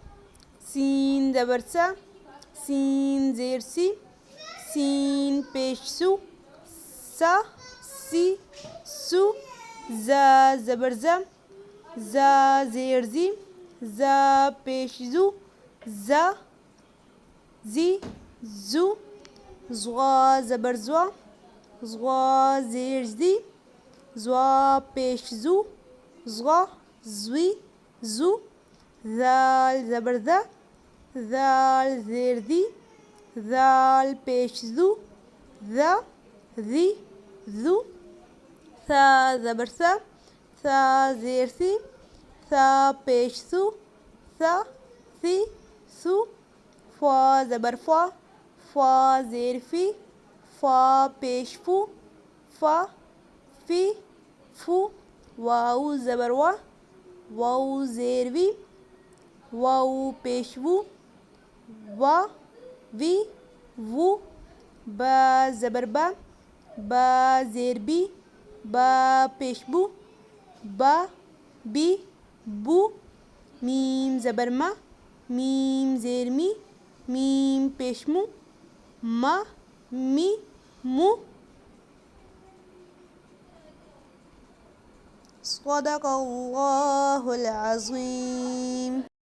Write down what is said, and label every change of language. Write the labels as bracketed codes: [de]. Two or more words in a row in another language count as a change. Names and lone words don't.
[ur] سین زبر سا، سین زیر سی، سین پیش سو، سا سی سو، زا زبر زا، زا زیر زی، زا پیش زو، زا زی زو، زغا زبر زوا، زغا زیر زی، زوا پیش زو، زغا زوی زو، ذال زبر ذا، ذال زیر دی، ذال پیش زو، ذا ذی ذو، ثا زبر ثا، ثا زیر ثی، ثا پیش ثو، ثا ثی ثو، فا زبر فا، فا زیر فی، فا پیش فو، فا فی فو، واو زبر وا، واو زیر وی، واو پیش وو، وا وی وو، با زبر با، با زیر بی، با پیش بو، با بی بو، میم زبر ما، میم زیر می، میم پیش مو، ما می مو، [ar] صدق اللہ العظیم۔